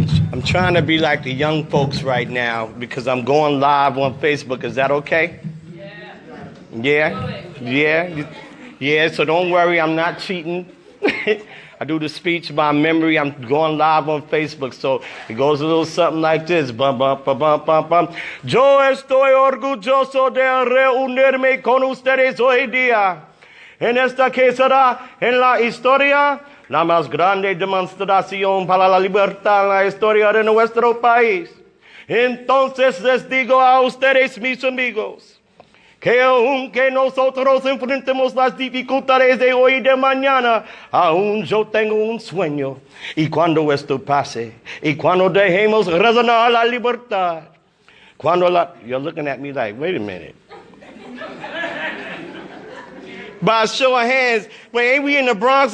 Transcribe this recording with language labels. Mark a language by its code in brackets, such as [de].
[en] I'm trying to be like the young folks right now because I'm going live on Facebook. Is that okay? Yeah, so don't worry, I'm not cheating. I do the speech by memory. I'm going live on Facebook, so it goes a little something like this. Bum, bum, bum, bum, bum, bum. [es] Yo estoy orgulloso de reunirme con ustedes hoy día. En esta que será en la historia la más grande demostración para la libertad en la historia de nuestro país. Entonces les digo a ustedes, mis amigos, que aunque nosotros enfrentemos las dificultades de hoy y de mañana, aún yo tengo un sueño. Y cuando esto pase, y cuando dejemos resonar la libertad, [en] you're looking at me like, wait a minute. By a show of hands, wait, ain't we in the Bronx?